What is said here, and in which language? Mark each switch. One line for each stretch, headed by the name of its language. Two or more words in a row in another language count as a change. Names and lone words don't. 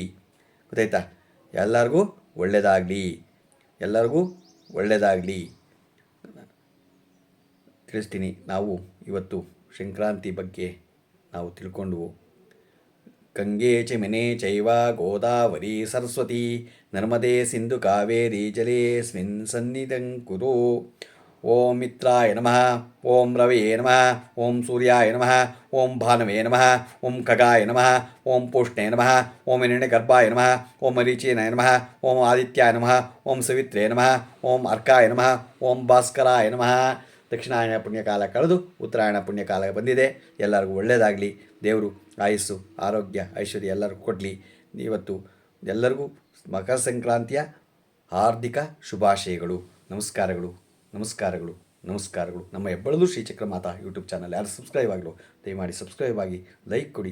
Kannada: ಗೊತ್ತಾಯ್ತಾ? ಎಲ್ಲರಿಗೂ ಒಳ್ಳೆಯದಾಗಲಿ ತಿಳಿಸ್ತೀನಿ. ನಾವು ಇವತ್ತು ಸಂಕ್ರಾಂತಿ ಬಗ್ಗೆ ನಾವು ತಿಳ್ಕೊಂಡ್ವು.
Sanskrit: ಗಂಗೆ ಚ ಚೈವ ಗೋದಾವರಿ ಸರಸ್ವತಿ ನರ್ಮದೆ ಸಿಂಧು ಕಾವೇರಿ ಜಲೇಸ್ಮಿನ್ ಸನ್ನಿಧಂ ಕುರು. ಓಂ ಮಿತ್ರಾಯ ನಮಃ, ಓಂ ರವಯೇ ನಮಃ, ಓಂ ಸೂರ್ಯಾಯ ನಮಃ, ಓಂ ಭಾನವೇ ನಮಃ, ಓಂ ಖಗಾಯ ನಮಃ, ಓಂ ಪೂಷ್ಣೇ ನಮಃ, ಓಂ ಹಿರಣ್ಯಗರ್ಭಾಯ ನಮಃ, ಓಂ ಮರೀಚೀನಾಯ ನಮಃ, ಓಂ ಆದಿತ್ಯಾಯ ನಮಃ, ಓಂ ಸವಿತ್ರೇ ನಮಃ, ಓಂ ಅರ್ಕಾಯ ನಮಃ, ಓಂ ಭಾಸ್ಕರಾಯ ನಮಃ.
Kannada: ದಕ್ಷಿಣಾಯನ ಪುಣ್ಯಕಾಲ ಕಳೆದು ಉತ್ತರಾಯಣ ಪುಣ್ಯಕಾಲ ಬಂದಿದೆ. ಎಲ್ಲರಿಗೂ ಒಳ್ಳೆಯದಾಗಲಿ. ದೇವರು ಆಯುಸ್ಸು, ಆರೋಗ್ಯ, ಐಶ್ವರ್ಯ ಎಲ್ಲರಿಗೂ ಕೊಡಲಿ. ಇವತ್ತು ಎಲ್ಲರಿಗೂ ಮಕರ ಸಂಕ್ರಾಂತಿಯ ಹಾರ್ದಿಕ ಶುಭಾಶಯಗಳು. ನಮಸ್ಕಾರಗಳು. ನಮ್ಮ ಹೆಬ್ಬಳಲು ಶ್ರೀಚಕ್ರ ಮಾತಾ ಯೂಟ್ಯೂಬ್ ಚಾನಲ್ ಯಾರು ಸಬ್ಸ್ಕ್ರೈಬ್ ಆಗಲು ದಯಮಾಡಿ ಸಬ್ಸ್ಕ್ರೈಬ್ ಆಗಿ, ಲೈಕ್ ಕೊಡಿ.